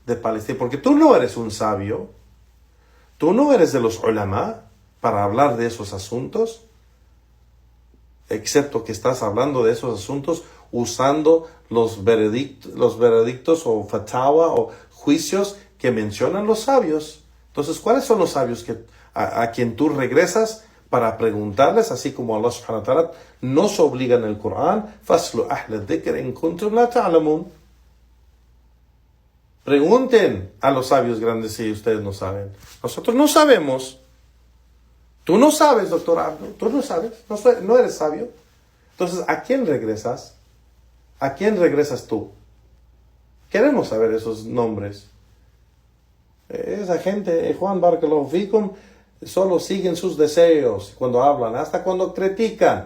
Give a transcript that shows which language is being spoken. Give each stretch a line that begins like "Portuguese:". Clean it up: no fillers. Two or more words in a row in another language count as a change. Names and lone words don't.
Spanish: de Palestina, porque tú no eres un sabio, tú no eres de los ulama para hablar de esos asuntos, excepto que estás hablando de esos asuntos usando los veredictos o fatawa o juicios que mencionan los sabios. Entonces, ¿cuáles son los sabios a quien tú regresas para preguntarles, así como
Arabic: الله سبحانه وتعالى
Spanish: nos obliga en el Corán?
Arabic: فاسألوا أهل الذكر إن كنتم لا تعلمون.
Spanish: Pregunten a los sabios grandes si ustedes no saben. Nosotros no sabemos. Tú no sabes, doctor Abdo. Tú no sabes. No eres sabio. Entonces, ¿a quién regresas? ¿A quién regresas tú? Queremos saber esos nombres. Esa gente, Juan
Arabic: بارك الله فيكم,
Spanish: solo siguen sus deseos cuando hablan, hasta cuando critican.